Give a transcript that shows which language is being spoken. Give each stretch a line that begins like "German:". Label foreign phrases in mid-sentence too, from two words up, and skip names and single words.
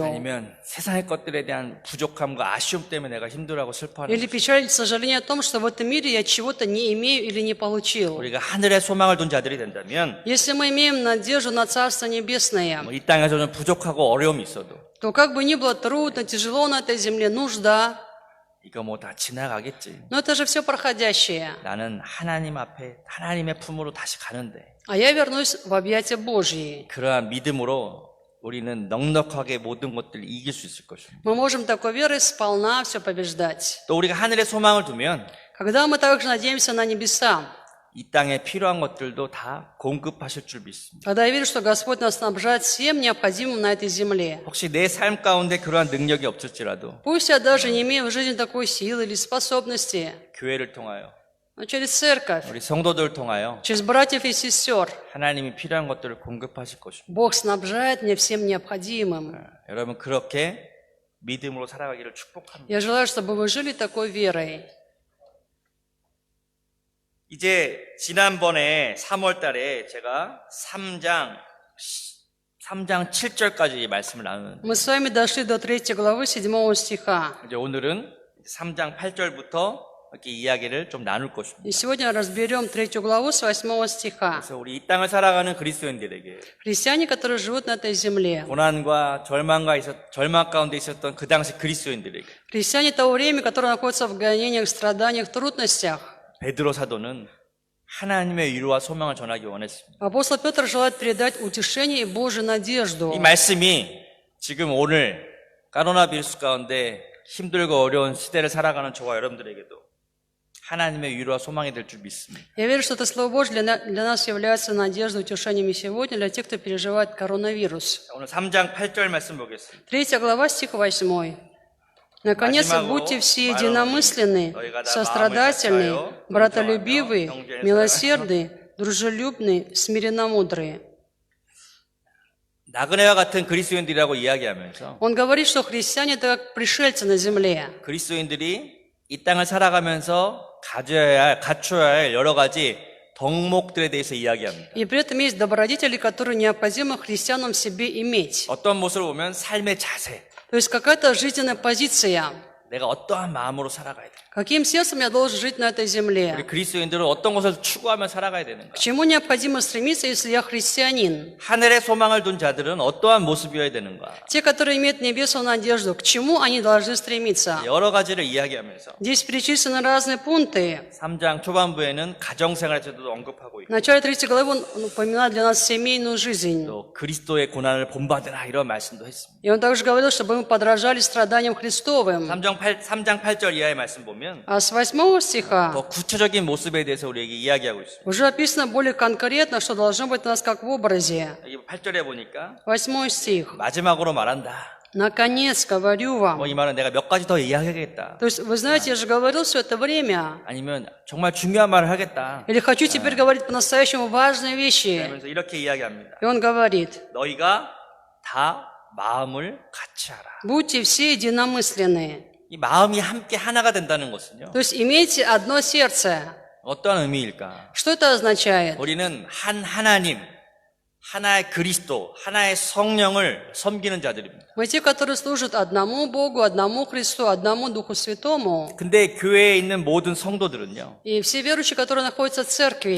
Korean: 아니면 세상의 것들에 대한 부족함과 아쉬움 때문에 내가 힘들어하고 슬퍼하는
Russian: Или
Korean: 것인가?
Russian: печаль, сожаление о том, что в этом мире я чего-то не имею или не получил?
Korean: 우리가 하늘에 소망을 둔 자들이 된다면
Russian: Если мы имеем надежду на Царство Небесное,
Korean: 이 땅에서는 부족하고 어려움이 있어도
Russian: то как бы ни было трудно, тяжело на этой земле, нужда,
Korean: 이거 뭐 다 지나가겠지.
Russian: но это же все проходящее.
Korean: 나는 하나님 앞에 하나님의 품으로 다시 가는데
Russian: А я вернусь в объятия Божьи.
Korean: 그러한 믿음으로 우리는 넉넉하게 모든 것들을 이길 수 있을 것입니다.
Russian: Мы можем такой верой сполна все побеждать.
Korean: 또 우리가 하늘에 소망을 두면
Russian: Когда мы также надеемся на небеса,
Korean: 이 땅에 필요한 것들도 다 공급하실 줄 믿습니다.
Russian: когда я верю, что Господь нас снабжает всем необходимым на этой земле.
Korean: 혹시 내 삶 가운데 그러한 능력이 없을지라도
Russian: Пусть я даже не имею в жизни такой силы или способности,
Korean: 교회를 통하여
Russian: но через церковь,
Korean: 우리 성도들을 통하여
Russian: через братьев и сестер,
Korean: 하나님이 필요한 것들을 공급하실 것입니다.
Russian: Бог снабжает мне всем необходимым.
Korean: 여러분 그렇게 믿음으로 살아가기를 축복합니다.
Russian: Я желаю, чтобы вы жили такой верой.
Korean: 이제 지난번에 3월 달에 제가 3장 7절까지 말씀을 나누는데
Russian: Мы с вами дошли до 3 главы 7 стиха.
Korean: 이제 오늘은 3장 8절부터 이렇게 이야기를 좀 나눌 것입니다.
Russian: И сегодня разберем 3 главу с 8 стиха.
Korean: 그래서 우리 이 땅을 살아가는 그리스도인들에게
Russian: Христиане, которые живут на этой земле.
Korean: 고난과 절망 가운데 있었던 그 당시 그리스도인들에게
Russian: Христиане того времени, которые находятся в гонениях, страданиях, трудностях.
Korean: 베드로 사도는 하나님의 위로와 소망을 전하기 원했습니다.
Russian: Апостол Петр желает передать утешение и Божью надежду.
Korean: 이 말씀이 지금 오늘 코로나 비루스 가운데 힘들고 어려운 시대를 살아가는 저와 여러분들에게도 하나님의 위로와 소망이 될 줄 믿습니다.
Russian: Я верю, что это Слово Божье для нас является надеждой, утешением и сегодня для тех, кто переживает коронавирус.
Korean: 오늘 3장 8절 말씀 보겠습니다.
Russian: 3 глава, стих 8. Наконец, будьте все единомысленны, сострадательны, братолюбивы, милосердны, дружелюбны, смиренномудрые.
Korean: 나그네와 같은 그리스도인들이라고 이야기하면서
Russian: Он говорит, что христиане – это как пришельцы на земле.
Korean: 그리스도인들이 이 땅을 살아가면서 갖춰야 할 여러 가지 덕목들에 대해서 이야기합니다.
Russian: И при этом есть добродетели, которые необходимо христианам в себе иметь.
Korean: 어떤 모습을 보면 삶의 자세,
Russian: То есть какая-то жизненная позиция.
Korean: 내가 어떠한 마음으로 살아가야 돼.
Russian: Каким сердцем я должен жить на этой
Korean: 우리
Russian: земле?
Korean: 그리스도인들은 어떤 것을 추구하며 살아가야 되는가?
Russian: К чему необходимо стремиться, если я христианин?
Korean: 하늘에 소망을 둔 자들은 어떠한 모습이어야 되는가?
Russian: Те, которые имеют небесную надежду, к чему они должны стремиться?
Korean: 여러 가지를 이야기하면서
Russian: Здесь перечислены разные пункты.
Korean: 3장 초반부에는 가정생활에서도 언급하고
Russian: В
Korean: 있고
Russian: начале 3 главы он упоминает для нас семейную жизнь.
Korean: 또 그리스도의 고난을 본받으라 이런 말씀도 했습니다.
Russian: И он также говорил, чтобы мы подражали страданиям Христовым.
Korean: 3장 8절 이하의 말씀 보면
Russian: А с 8 стиха
Korean: 더 구체적인 모습에 대해서 우리에게 이야기하고 있습니다.
Russian: уже описано более конкретно, что должно быть у нас как в образе.
Korean: 여기 8절에 보니까
Russian: 8 стих.
Korean: 마지막으로 말한다.
Russian: Наконец, говорю вам.
Korean: 이 말은 내가 몇 가지 더 이야기하겠다.
Russian: То есть, вы знаете, я же говорил все это время.
Korean: 아니면 정말 중요한 말을 하겠다.
Russian: Или хочу теперь говорить по-настоящему важные вещи.
Korean: 그러면서 이렇게 이야기합니다.
Russian: И он говорит,
Korean: 너희가 다 마음을 같이 하라.
Russian: будьте все единомысленные.
Korean: 이 마음이 함께 하나가 된다는 것은요.
Russian: То есть, имейте одно сердце.
Korean: 어떠한 의미일까?
Russian: Что это означает?
Korean: 우리는 한 하나님, 하나의 그리스도, 하나의 성령을 섬기는 자들입니다.
Russian: Мы те, которые служат одному Богу, одному Христу, одному Духу Святому.
Korean: 근데 교회에 있는 모든 성도들은요.
Russian: И все верующие, которые находятся в церкви,